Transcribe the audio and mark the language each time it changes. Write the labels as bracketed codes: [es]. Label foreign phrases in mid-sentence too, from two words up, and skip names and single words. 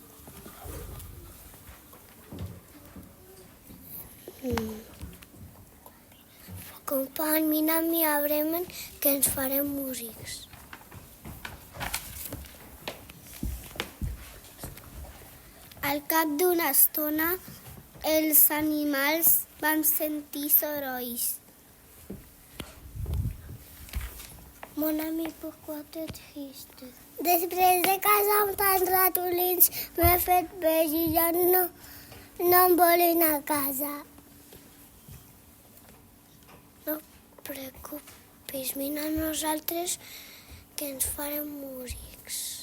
[ca] Company, vine amb mi a Bremen que ens farem músics. Al cap d'una estona, els animals van sentir sorolls. [fr] Mon ami, pourquoi t'es triste? [ca] Després de casar amb tants ratolins, m'he fet vell i ja no em volen a casa. No et preocupis, vine a nosaltres que ens farem músics.